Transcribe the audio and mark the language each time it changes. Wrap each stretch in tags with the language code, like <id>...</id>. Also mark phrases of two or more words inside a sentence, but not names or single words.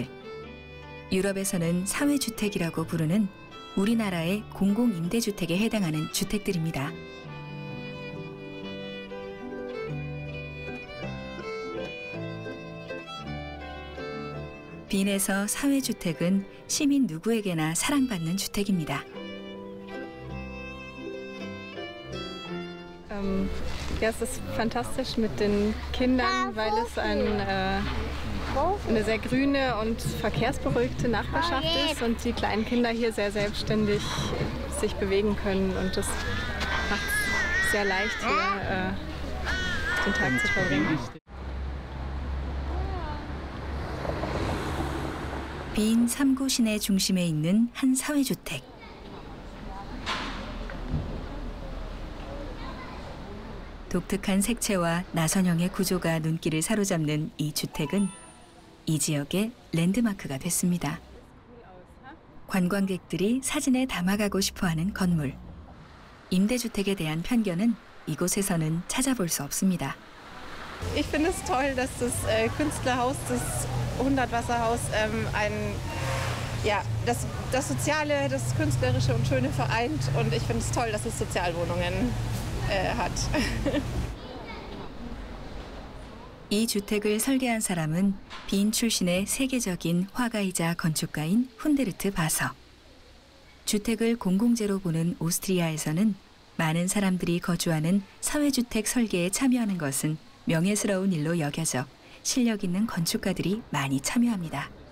<ko>유럽에서는 사회주택이라고 부르는 우리나라의 공공임대주택에 해당하는 주택들입니다. 빈에서 사회주택은 시민 누구에게나 사랑받는 주택입니다.</ko> <de>Ja, es ist fantastisch mit den Kindern, weil es eine sehr grüne und verkehrsberuhigte Nachbarschaft ist und die kleinen Kinder hier sehr selbstständig sich bewegen können und es macht es sehr leicht, hier den Tag zu verbringen.</de> <ko>빈 3구 시내 중심에 있는 한 사회주택. 독특한 색채와 나선형의 구조가 눈길을 사로잡는 이 주택은 이 지역의 랜드마크가 됐습니다. 관광객들이 사진에 담아가고 싶어하는 건물. 임대주택에 대한 편견은 이곳에서는 찾아볼 수 없습니다.</ko> <de>Ich finde es toll, dass das Künstlerhaus, das 100-Wasserhaus, das Soziale, das Künstlerische und Schöne vereint. Und ich finde es toll, dass es Sozialwohnungen hat.</de> <ko>이 주택을 설계한 사람은 빈 출신의 세계적인 화가이자 건축가인 훈데르트 바서. 주택을 공공재로 보는 오스트리아에서는 많은 사람들이 거주하는 사회주택 설계에 참여하는 것은 명예스러운 일로 여겨져 실력 있는 건축가들이 많이 참여합니다.</ko>